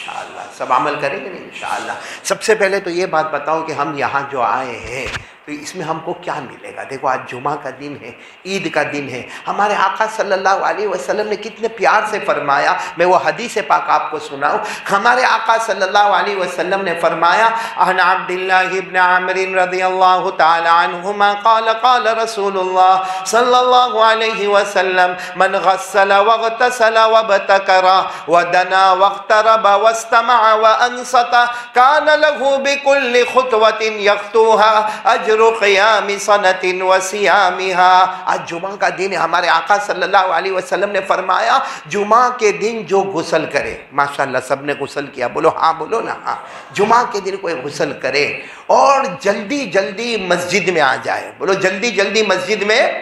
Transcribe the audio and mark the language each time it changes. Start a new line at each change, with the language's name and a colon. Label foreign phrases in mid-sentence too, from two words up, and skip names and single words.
Hindi: सब अमल करेंगे ना इंशाअल्लाह। सबसे पहले तो ये बात बताऊँ कि हम यहाँ जो आए हैं तो तो इसमें हमको क्या मिलेगा? देखो आज जुमा का दिन है, ईद का दिन है। हमारे आका
Arabic: صلى الله عليه وسلم
Hindi: ने कितने प्यार से फरमाया, मैं वो हदीस पाक आपको सुनाऊं। हमारे आका
Arabic: صلى الله عليه وسلم
Hindi: ने फरमाया,
Arabic: عن عبد الله بن عامر رضي الله تعالى عنهما قال قال رسول الله صلى الله عليه وسلم من غسل واغتسل وابتكر ودنا واقترب واستمع وأنصت كان له بكل خطوة يخطوها أجر قيام سنة وصيامها.
Hindi: आज जुमा का दिन है। हमारे आका
Arabic: صلى الله عليه وسلم
Hindi: ने फरमाया, जुमा के दिन जो गुस्ल करे, माशाअल्लाह सबने गुस्ल किया, बोलो हाँ, बोलो ना हाँ। जुमा के दिन कोई गुस्ल करे और जल्दी जल्दी मस्जिद में आ जाए, बोलो जल्दी जल्दी मस्जिद में।